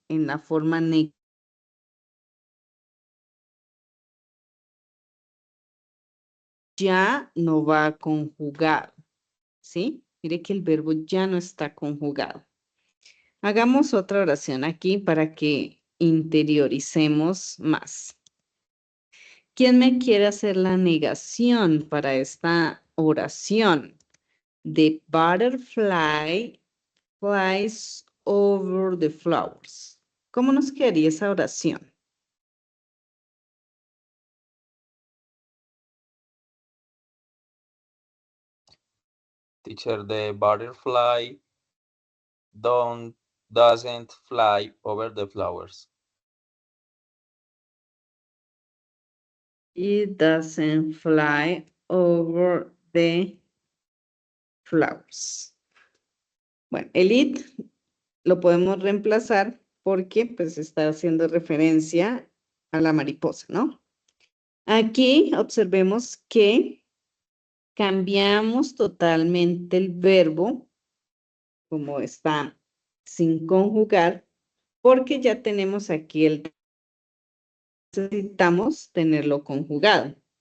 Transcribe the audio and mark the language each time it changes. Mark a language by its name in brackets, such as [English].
[Spanish] En la forma negativa, ya no va conjugado, ¿sí? Mire que el verbo ya no está conjugado. Hagamos otra oración aquí para que interioricemos más. ¿Quién me quiere hacer la negación para esta oración? [English] The butterfly flies over the flowers. [Spanish] ¿Cómo nos quedaría esa oración? [English] Teacher, the butterfly doesn't fly over the flowers. It doesn't fly over the flowers. [Spanish] Bueno, el it lo podemos reemplazar porque pues está haciendo referencia a la mariposa, ¿no? Aquí observemos que cambiamos totalmente el verbo como está sin conjugar porque ya tenemos aquí el necesitamos tenerlo conjugado.